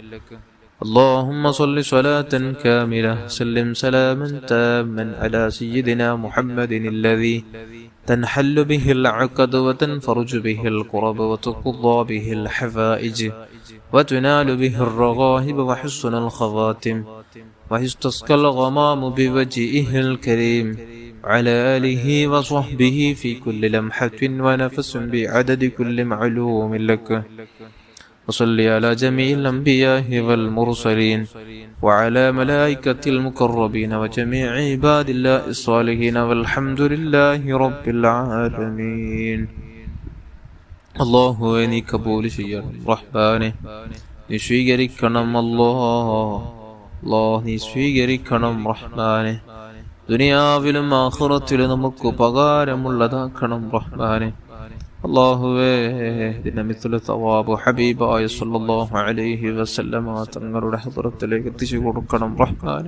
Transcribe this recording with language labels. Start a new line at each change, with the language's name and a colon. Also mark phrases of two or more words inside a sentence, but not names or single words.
Arabic: اللهم صل صلاة كاملة سلم سلاما تاما على سيدنا محمد الذي تنحل به العقد وتنفرج به الكرب وتقضى به الحوائج وتنال به الرغائب وحسن الخواتم ويستسقى الغمام بوجهه الكريم على آله وصحبه في كل لمحة ونفس بعدد كل معلوم لك. وصل على جميع الأنبياء والمرسلين وعلى ملائكة المقربين وجميع عباد الله الصالحين والحمد لله رب العالمين.
Malayalam: الله നീ കബൂൽ ചെയ്യണം റഹ്മാനെ, നീ സ്വീകരിക്കണം അല്ലാഹ്, നീ സ്വീകരിക്കണം റഹ്മാനെ. ദുനിയാവിലും ആഖിറത്തിലും നമുക്ക് ഉപകാരമുള്ളതാക്കണം റഹ്മാനെ. അല്ലാഹുവേ, ഇതിന്റെ
Arabic: مثل ثواب
Malayalam: ഹബീബായ
Arabic: صلى الله عليه وسلم
Malayalam: തങ്ങളുടെ ഹദ്റത്തിലേക്ക് എത്തിച്ചു കൊടുക്കണം റഹ്മാനെ.